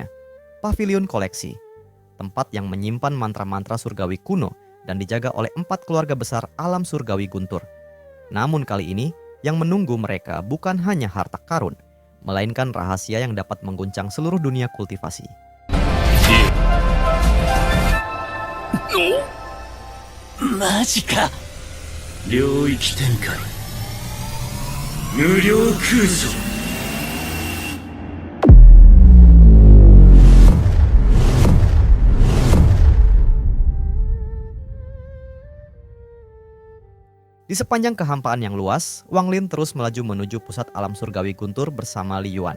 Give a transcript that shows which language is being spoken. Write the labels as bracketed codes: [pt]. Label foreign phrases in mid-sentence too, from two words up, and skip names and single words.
[id] Pavilion Koleksi, tempat yang menyimpan mantra-mantra surgawi kuno dan dijaga oleh 4 keluarga besar alam surgawi guntur. Namun kali ini, yang menunggu mereka bukan hanya harta karun, melainkan rahasia yang dapat mengguncang seluruh dunia kultivasi. [ja] Majika. 領域展開無料空想 [id] Di sepanjang kehampaan yang luas, Wang Lin terus melaju menuju pusat alam surgawi guntur bersama Li Yuan.